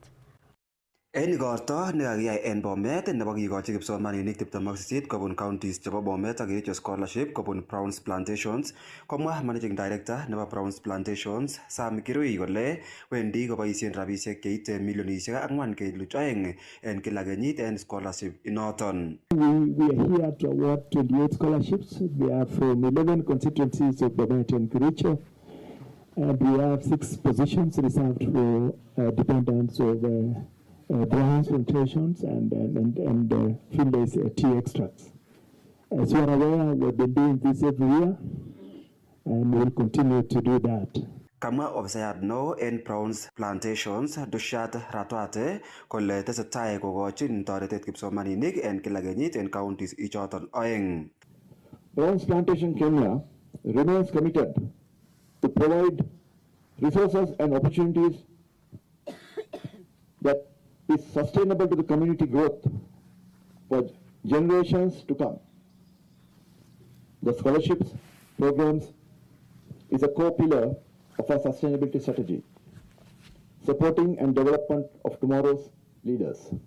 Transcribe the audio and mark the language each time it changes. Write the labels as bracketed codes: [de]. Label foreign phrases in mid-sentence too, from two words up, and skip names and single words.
[kln] En igorto nekakiyai en Bomet nebo kikochi kipsomaninik 28 kobun counties chebo Bomet ak Kericho scholarship kobun Brown's Plantations komwa [en] Managing Director [kln] nebo Brown's Plantations Sam Kirui kole wendi koboisien rabisiek cheite milionisiek 4.2 en kila kenyit en scholarship inoton. [en] We are here to award 28 scholarships. We are from 11 constituencies of Bomet and Kericho. And we have 6 positions reserved for dependents of Brown's Plantations and Finlay's tea extracts. As you are aware, we've been doing this every year and we'll continue to do that. [kln] Kamwa ofisayat neo en Browns Plantations Dushat Ratwate kole tesetai kokochin toretet kipsomaninik en kila kenyit en counties ichoton oeng. [en] Browns Plantation Kenya remains committed to provide resources and opportunities that is sustainable to the community growth for generations to come. The scholarships programs is a core pillar of our sustainability strategy, supporting and development of tomorrow's leaders.